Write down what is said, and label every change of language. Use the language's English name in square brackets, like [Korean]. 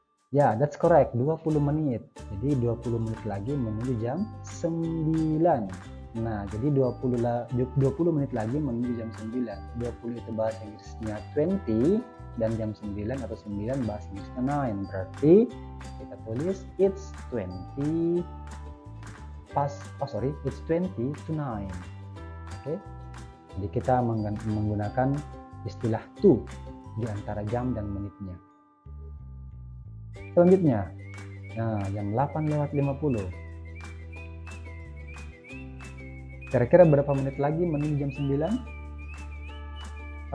[Indonesian] Ya, [English] that's correct, [Indonesian] 20 menit. Jadi 20 menit lagi menuju jam 9. Nah, jadi 20 menit lagi menuju jam 9. 20 itu bahasa Inggrisnya 20 dan jam 9 atau 9 bahasa Inggrisnya 9. Berarti kita tulis [English] it's 20 it's 20 to 9. [Indonesian] Oke. Jadi kita menggunakan istilah to di antara jam dan menitnya. Selanjutnya, nah jam 8 lewat 50. Kira-kira berapa menit lagi menuju jam 9?